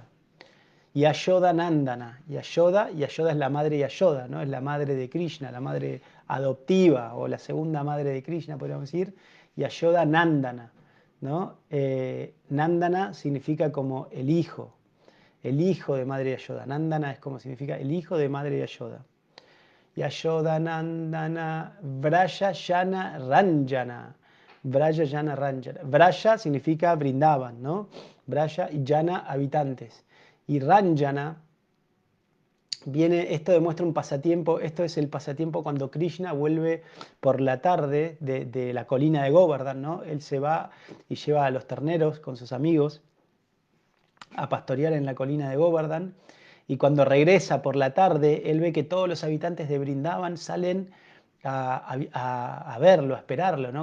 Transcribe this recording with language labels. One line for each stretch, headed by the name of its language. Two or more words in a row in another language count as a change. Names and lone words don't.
Spanish: Y Yashoda Nandana, Yashoda es la madre Yashoda, ¿no? Es la madre de Krishna, la madre adoptiva o la segunda madre de Krishna, podríamos decir. Yashoda Nandana, ¿no? Nandana significa como el hijo de Madre Yashoda. Nandana es como significa el hijo de Madre Yashoda.
Sanskrit: यशोदा नन्दन व्रज जन रञ्जन. व्रज जन रञ्जन.
Spanish: Vraja significa brindaban, ¿no? Vraja y Yana habitantes. Y Ranjana viene, esto demuestra un pasatiempo, esto es el pasatiempo cuando Krishna vuelve por la tarde de la colina de Govardhan, ¿no? Él se va y lleva a los terneros con sus amigos a pastorear en la colina de Govardhan, y cuando regresa por la tarde, él ve que todos los habitantes de Brindavan salen a verlo, a esperarlo, ¿no?